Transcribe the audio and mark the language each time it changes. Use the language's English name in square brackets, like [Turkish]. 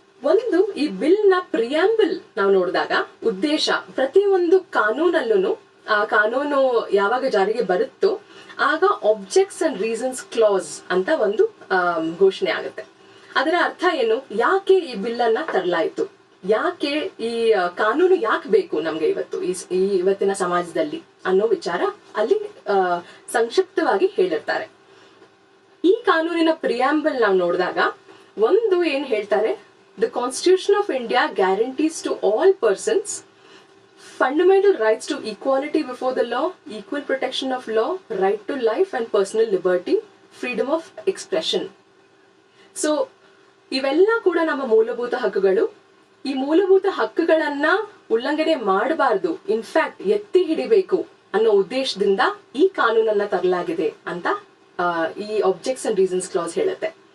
[Kannada] ಒಂದು, ಈ ಬಿಲ್ ನ ಪ್ರಿಯಾಂಬಲ್ ನಾವು ನೋಡಿದಾಗ ಉದ್ದೇಶ, ಪ್ರತಿಯೊಂದು ಕಾನೂನಲ್ಲೂ ಕಾನೂನು ಯಾವಾಗ ಜಾರಿಗೆ ಬರುತ್ತೋ ಆಗ ಆಬ್ಜೆಕ್ಟ್ಸ್ ಅಂಡ್ ರೀಸನ್ಸ್ ಕ್ಲಾಸ್ ಅಂತ ಒಂದು ಘೋಷಣೆ ಆಗುತ್ತೆ. ಅದರ ಅರ್ಥ ಏನು, ಯಾಕೆ ಈ ಬಿಲ್ ಅನ್ನ ತರಲಾಯಿತು, ಯಾಕೆ ಈ ಕಾನೂನು ಯಾಕೆ ಬೇಕು ನಮ್ಗೆ ಇವತ್ತಿನ ಸಮಾಜದಲ್ಲಿ ಅನ್ನೋ ವಿಚಾರ ಅಲ್ಲಿ ಸಂಕ್ಷಿಪ್ತವಾಗಿ ಹೇಳಿರ್ತಾರೆ. ಈ ಕಾನೂನಿನ ಪ್ರಿಯಾಂಬಲ್ ನಾವು ನೋಡಿದಾಗ ಒಂದು ಏನ್ ಹೇಳ್ತಾರೆ, [English] The constitution of India guarantees to all persons fundamental rights to equality before the law, equal protection of law, right to life and personal liberty, freedom of expression. [Kannada] So ಇವೆಲ್ಲ ಕೂಡ ನಮ್ಮ ಮೂಲಭೂತ ಹಕ್ಕುಗಳು. ಈ ಮೂಲಭೂತ ಹಕ್ಕುಗಳನ್ನ ಉಲ್ಲಂಘನೆ ಮಾಡಬಾರ್ದು, ಇನ್ಫ್ಯಾಕ್ಟ್ ಎತ್ತಿ ಹಿಡಿಬೇಕು ಅನ್ನೋ ಉದ್ದೇಶದಿಂದ ಈ ಕಾನೂನನ್ನ ತರಲಾಗಿದೆ ಅಂತ ಈ ಆಬ್ಜೆಕ್ಟ್ಸ್ ಅಂಡ್ ರೀಸನ್ಸ್ ಕ್ಲಾಸ್ ಹೇಳುತ್ತೆ.